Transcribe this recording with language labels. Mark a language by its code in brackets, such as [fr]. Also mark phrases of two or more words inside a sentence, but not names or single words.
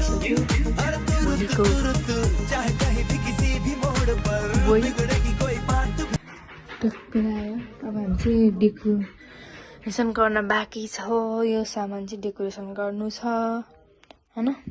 [hi] चाहे कहीं भी किसी भी मोड़ पर बिगड़ेगी कोई बात। [ne] अब हामी चाहिँ डेकोरेसन गर्न बाँकी छ। यो सामान चाहिँ डेकोरेसन गर्नु छ होइन।